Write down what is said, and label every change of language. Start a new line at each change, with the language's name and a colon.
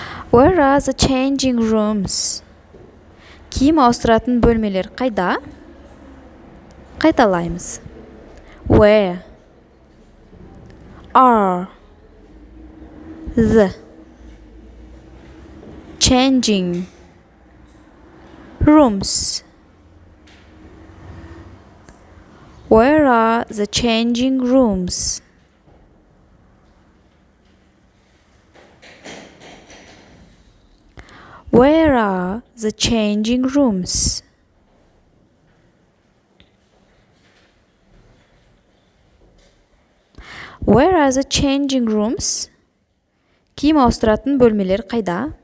English: Where are the changing rooms?
Kazakh: Киім ауыстыратын бөлмелер қайда? Қайталаймыз.
English: Where are the changing rooms? Where are the changing rooms? Where are the changing rooms? Where are the changing rooms?
Kazakh: Киім ауыстыратын бөлмелер қайда?